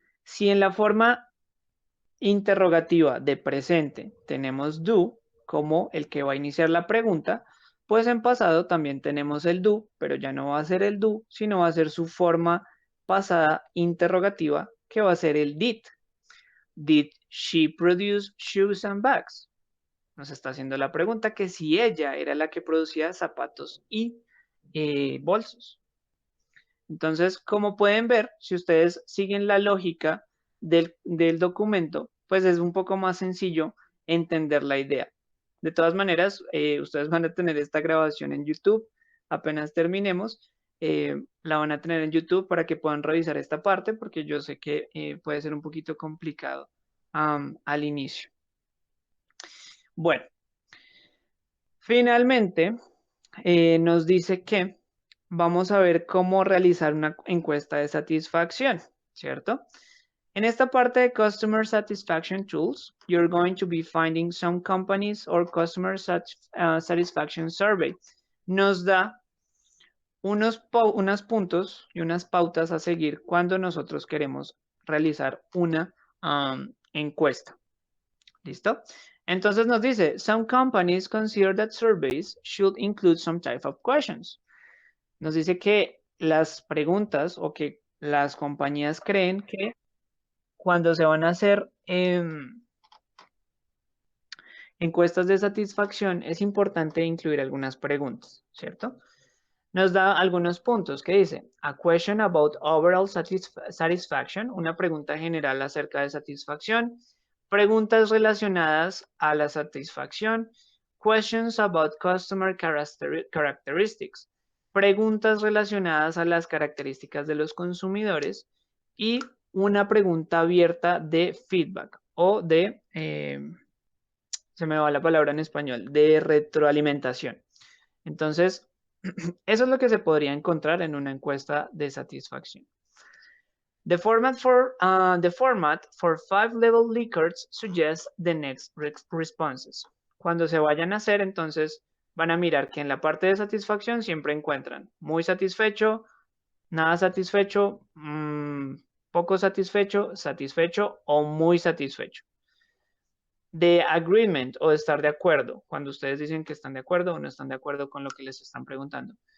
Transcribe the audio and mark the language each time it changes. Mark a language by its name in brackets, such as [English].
[Spanish] Si en la forma interrogativa de presente tenemos do como el que va a iniciar la pregunta, pues en pasado también tenemos el do, pero ya no va a ser el do, sino va a ser su forma pasada interrogativa, que va a ser el did. [English] Did she produce shoes and bags? [Spanish] Nos está haciendo la pregunta que si ella era la que producía zapatos y bolsos. Entonces, como pueden ver, si ustedes siguen la lógica del documento, pues es un poco más sencillo entender la idea. De todas maneras, ustedes van a tener esta grabación en YouTube. Apenas terminemos, la van a tener en YouTube para que puedan revisar esta parte, porque yo sé que puede ser un poquito complicado al inicio. Bueno, finalmente nos dice que vamos a ver cómo realizar una encuesta de satisfacción, ¿cierto? En esta parte de [English] Customer Satisfaction Tools, you're going to be finding some companies or Customer Satisfaction Survey. [Spanish] Nos da unos puntos y unas pautas a seguir cuando nosotros queremos realizar una encuesta. ¿Listo? Entonces nos dice, [English] some companies consider that surveys should include some type of questions. [Spanish] Nos dice que las preguntas o que las compañías creen que cuando se van a hacer encuestas de satisfacción es importante incluir algunas preguntas, ¿cierto? Nos da algunos puntos que dice, [English] a question about overall satisfaction, [Spanish] una pregunta general acerca de satisfacción, preguntas relacionadas a la satisfacción, [English] questions about customer characteristics, [Spanish] preguntas relacionadas a las características de los consumidores y una pregunta abierta de feedback o de, se me va la palabra en español, de retroalimentación. Entonces, eso es lo que se podría encontrar en una encuesta de satisfacción. [English] The format for 5-level Likert suggests the next responses. [Spanish] Cuando se vayan a hacer, entonces van a mirar que en la parte de satisfacción siempre encuentran muy satisfecho, nada satisfecho, poco satisfecho, satisfecho o muy satisfecho. De agreement o de estar de acuerdo, cuando ustedes dicen que están de acuerdo o no están de acuerdo con lo que les están preguntando.